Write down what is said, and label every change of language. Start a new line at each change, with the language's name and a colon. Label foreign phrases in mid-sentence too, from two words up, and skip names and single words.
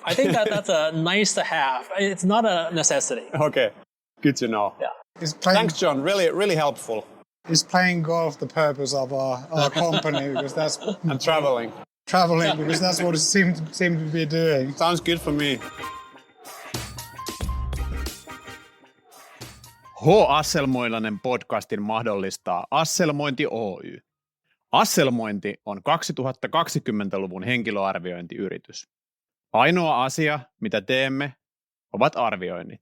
English: I think that's a nice to have. It's not a necessity. Okay. Good to know. Yeah. Thanks, John. Really, really helpful. Is playing golf the purpose of our company? Because that's and traveling. Because that's what it seemed to be doing. Sounds good for me.
Finnish: Asselmoilanen podcastin mahdollistaa Asselmointi Oy. Asselmointi on 2020-luvun henkilöarviointiyritys. Ainoa asia, mitä teemme, ovat arvioinnit.